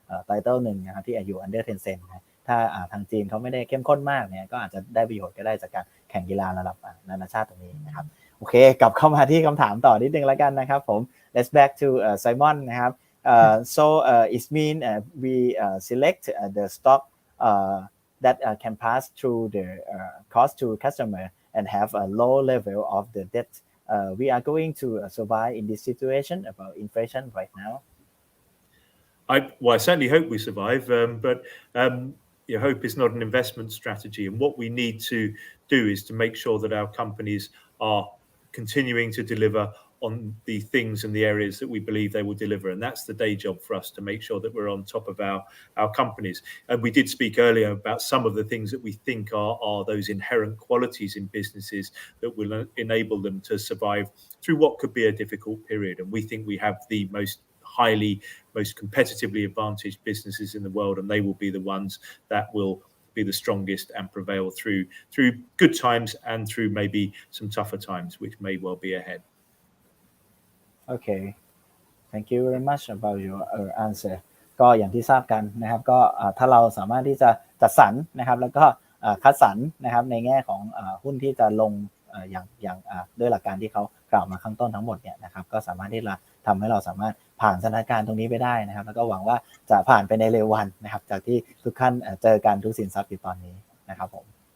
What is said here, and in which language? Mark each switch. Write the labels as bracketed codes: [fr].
[th] ไตเติลหนึ่งนะครับที่อยู่ under Tencent นะถ้าทางจีนเขาไม่ได้เข้มข้นมากเนี่ยก็อาจจะได้ประโยชน์ก็ได้จากการแข่งกีฬาระดับนานาชาติตรงนี้นะครับโอเคกลับเข้ามาที่คำถามต่อนิดนึงแล้วกันนะครับผม [en] let's back to Simon [th] นะครับ [en] so it mean we select the stock that can pass through the cost to customer and have a low level of the debt we are going to survive in this situation about inflation right now I certainly hope we survive, but hope is not an investment strategy. And what we need to do is to make sure that our companies are continuing to deliver on the things and the areas that we believe they will deliver. And that's the day job for us to make sure that we're on top of our companies. And we did speak earlier about some of the things that we think are those inherent qualities in businesses that will enable them to survive through what could be a difficult period. And we think we have the most competitively advantaged businesses in the world, and they will be the ones that will be the strongest and prevail through good times and through maybe some tougher times, which may well be ahead. Okay, thank you very much about your answer. [th] ก็อย่างที่ทราบกันนะครับก็ถ้าเราสามารถที่จะจัดสรรนะครับแล้วก็คัดสรรนะครับในแง่ของหุ้นที่จะลงอย่างด้วยหลักการที่เขากล่าวมาข้างต้นทั้งหมดเนี่ยนะครับก็สามารถที่จะทำให้เราสามารถผ่านสถานการณ์ตรงนี้ไปได้นะครับแล้วก็หวังว่าจะผ่านไปในเร็ววันนะครับจากที่ทุกท่านเจอการทุกสินทรัพย์อยู่ตอนนี้นะครับผม